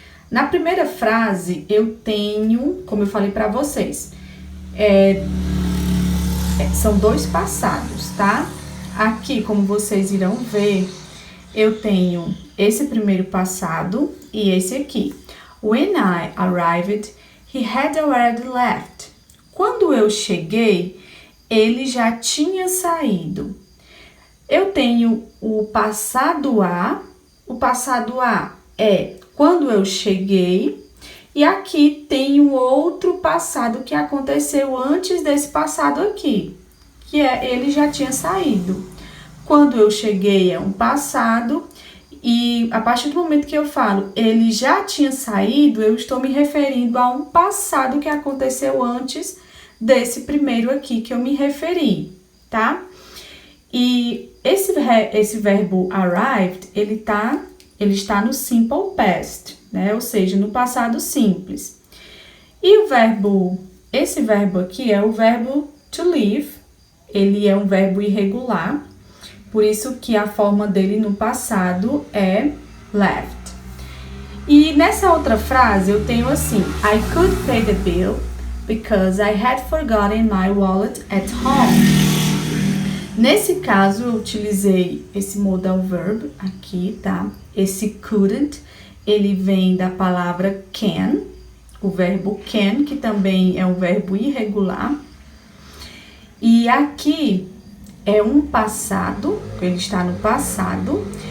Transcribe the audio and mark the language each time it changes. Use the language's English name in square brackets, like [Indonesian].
[Portuguese] Na primeira frase, eu tenho, como eu falei para vocês, são dois passados, tá? Aqui, como vocês irão ver, eu tenho esse primeiro passado e esse aqui. [English] When I arrived, he had already left. [Portuguese] Quando eu cheguei, ele já tinha saído. Eu tenho o passado A. O passado A é quando eu cheguei. E aqui tem um outro passado que aconteceu antes desse passado aqui, que é ele já tinha saído. Quando eu cheguei é um passado e a partir do momento que eu falo ele já tinha saído, eu estou me referindo a um passado que aconteceu antes desse primeiro aqui que eu me referi, tá? E esse verbo arrived, ele está no simple past, né? Ou seja, no passado simples. E esse verbo aqui é o verbo to leave, ele é um verbo irregular, por isso que a forma dele no passado é left. E nessa outra frase eu tenho assim, [English] I could pay the bill because I had forgotten my wallet at home. [Portuguese] Nesse caso, eu utilizei esse modal verb aqui, tá? Esse couldn't, ele vem da palavra can, o verbo can, que também é um verbo irregular. E aqui é um passado, ele está no passado.